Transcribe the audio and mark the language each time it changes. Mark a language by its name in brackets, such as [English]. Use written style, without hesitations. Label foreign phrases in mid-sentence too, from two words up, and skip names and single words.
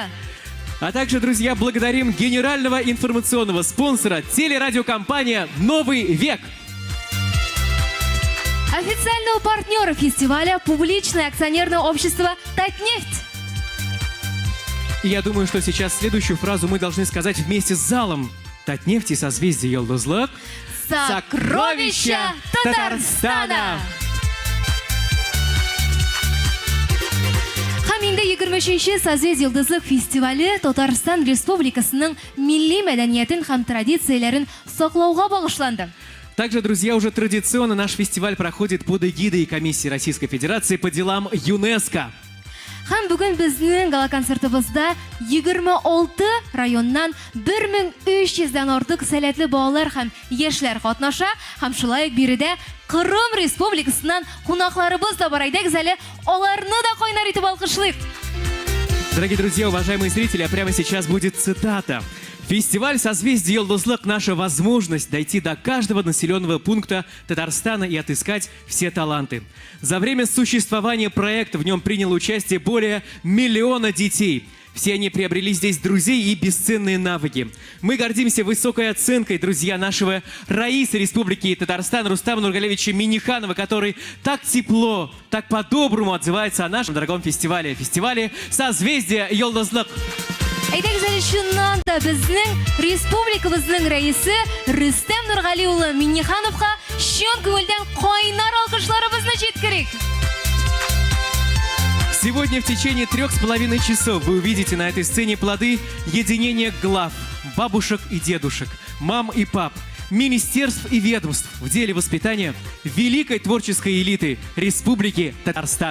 [Russian] А также, друзья, благодарим генерального информационного спонсора телерадиокомпания «Новый век». Официального партнера фестиваля публичное акционерное общество «Татнефть». И я думаю, что сейчас следующую фразу мы должны сказать вместе с залом. «Татнефть и созвездие Йолдызлык. Сокровища Татарстана! [Tatar] Һәм инде 23-нче Созвездие Йолдызлык фестивале Татарстан Республикасының милли мәдәниятен һәм традицияләрен саклауга багышланды. [Russian] Также, друзья, уже традиционно наш фестиваль проходит под эгидой Комиссии Российской Федерации по делам ЮНЕСКО. [Tatar] Һәм бүген безнең гала-концертыбызда 26 районнан 1300-дән артык сәләтле балалар һәм яшьләр катнаша, һәм шулай ук биредә Кырым Республикасыннан кунакларыбыз да бар. Әйдәгез әле аларны да кайнар итеп алкышлыйк. [Russian] Дорогие друзья, уважаемые зрители, а прямо сейчас будет цитата. Фестиваль «Созвездие Йолдызлык» — наша возможность дойти до каждого населенного пункта Татарстана и отыскать все таланты. За время существования проекта в нем приняло участие более 1 миллиона детей. Все они приобрели здесь друзей и бесценные навыки. Мы гордимся высокой оценкой, друзья, нашего раиса Республики Татарстан Рустама Нургалевича Минниханова, который так тепло, так по-доброму отзывается о нашем дорогом фестивале. Фестивале «Созвездие Йолдызлык». [Tatar] Әйдәгез әле шуннан да безнең республикабызның рәисе Рөстәм Нургали улы Миннихановка чын күңелдән кайнар алкышларыбызны җиткерик. [Russian] Сегодня в течение 3,5 часов вы увидите на этой сцене плоды единения глав, бабушек и дедушек, мам и пап, министерств и ведомств в деле воспитания великой творческой элиты Республики Татарстан.